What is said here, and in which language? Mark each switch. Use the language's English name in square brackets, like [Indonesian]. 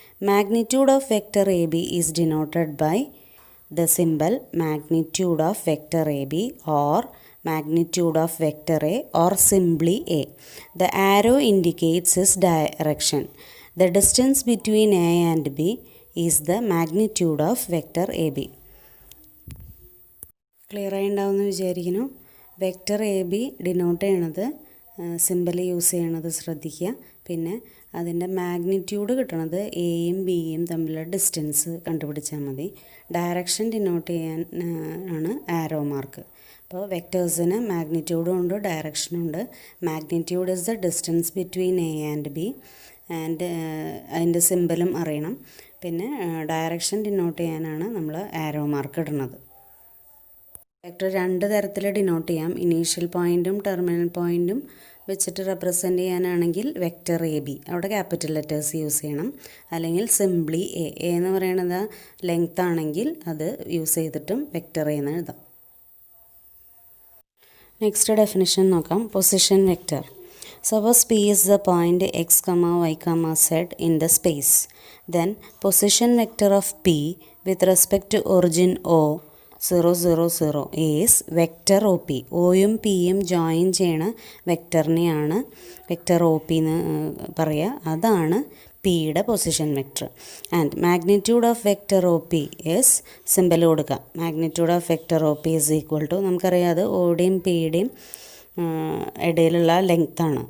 [English] Magnitude of vector AB is denoted by the symbol magnitude of vector AB or magnitude of vector A or simply A. The arrow indicates its direction. The distance between A and B is the magnitude of vector AB. [Malayalam] Clear ആയിട്ടുണ്ടാവുമെന്ന് വിചാരിക്കുന്നു. Vector A B denote ചെയ്യണത് symbol use ചെയ്യണത് ശ്രദ്ധിക്കുക. പിന്നെ അതിൻ്റെ magnitude കിട്ടണത് എയും ബിയും തമ്മിലുള്ള ഡിസ്റ്റൻസ് കണ്ടുപിടിച്ചാൽ മതി. ഡയറക്ഷൻ ഡിനോട്ട് ചെയ്യാൻ ആണ് ആരോ മാർക്ക്. അപ്പോൾ വെക്റ്റേഴ്സിന് മാഗ്നിറ്റ്യൂഡും ഉണ്ട് ഡയറക്ഷനും ഉണ്ട്. [English] magnitude is the distance between A and B [Malayalam] and അതിൻ്റെ സിമ്പലും അറിയണം. പിന്നെ ഡയറക്ഷൻ ഡിനോട്ട് ചെയ്യാനാണ് നമ്മൾ ആരോ മാർക്ക് ഇടുന്നത്. വെക്റ്റർ രണ്ട് തരത്തിൽ ഡിനോട്ട് ചെയ്യാം. ഇനീഷ്യൽ പോയിൻറ്റും ടെർമിനൽ പോയിൻറ്റും വെച്ചിട്ട് റെപ്രസെൻറ്റ് ചെയ്യാനാണെങ്കിൽ വെക്റ്റർ എ ബി അവിടെ ക്യാപിറ്റൽ ലെറ്റേഴ്സ് യൂസ് ചെയ്യണം. അല്ലെങ്കിൽ സിംപ്ലി എ എന്ന് പറയുന്നത് ലെങ്ത് ആണെങ്കിൽ അത് യൂസ് ചെയ്തിട്ടും വെക്റ്റർ എ എന്ന് എഴുതാം. നെക്സ്റ്റ് ഡെഫിനിഷൻ നോക്കാം. Position vector. [English] Suppose P is the point x, y, z in the space. Then position vector of P with respect to origin O 0, 0, 0 is vector OP. [Malayalam] ഒയും പിയും join ചെയ്യണ വെക്ടറിനെയാണ് vector O P എന്ന് പറയുക. അതാണ് പിയുടെ position vector. [English] and magnitude of vector O P is symbol [Malayalam] കൊടുക്കുക. [English] magnitude of vector O P is equal to [Malayalam] നമുക്കറിയാം അത് ഒയുടെയും പിയുടെയും ഇടയിലുള്ള ലെങ്ത്താണ്.